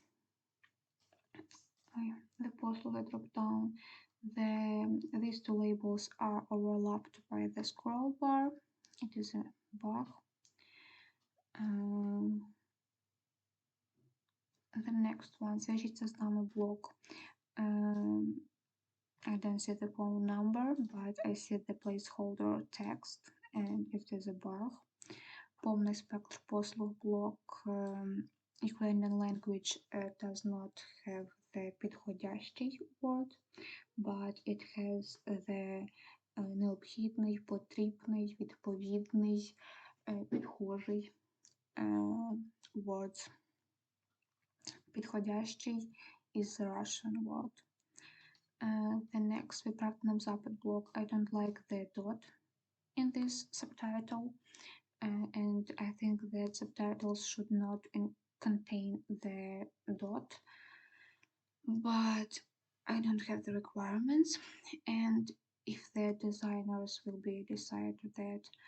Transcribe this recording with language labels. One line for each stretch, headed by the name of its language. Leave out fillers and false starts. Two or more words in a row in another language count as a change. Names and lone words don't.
English: The послуги drop down. These two labels are overlapped by the scroll bar. It is a bug. The next one,
Ukrainian: зв'яжіться з нами блок.
English: I don't see the phone number, but I see the placeholder text, and it is a bug.
Ukrainian: Повний спектр послуг блок
English: Ukrainian language does not have the підходящий word, but it has the
Ukrainian: необхідний, потрібний, відповідний, підхожий
English: words. Підходящий is the Russian word. The next,
Ukrainian: відправте нам запит блок.
English: I don't like the dot in this subtitle, and I think that subtitles should not contain the dot, but I don't have the requirements, and if the designers will decide that